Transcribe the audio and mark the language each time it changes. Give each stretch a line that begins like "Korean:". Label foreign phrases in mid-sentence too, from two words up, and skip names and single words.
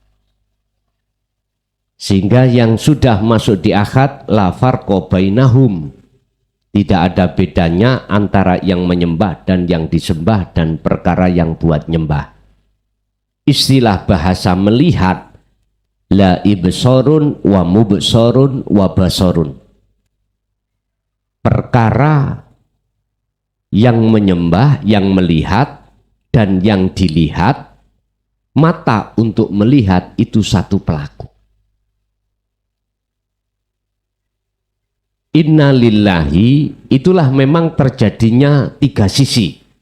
Indonesian: Sehingga yang sudah masuk di ahad
Arabic: لا فرق بينهم.
Indonesian: Tidak ada bedanya antara yang menyembah dan yang disembah dan perkara yang buat nyembah. Istilah bahasa melihat
Arabic: لا إبصار ومبصر وبصر.
Indonesian: Perkara yang menyembah, yang melihat dan yang dilihat, mata untuk melihat itu satu pelaku.
Arabic: إنا لله
Indonesian: itulah memang terjadinya 3 sisi.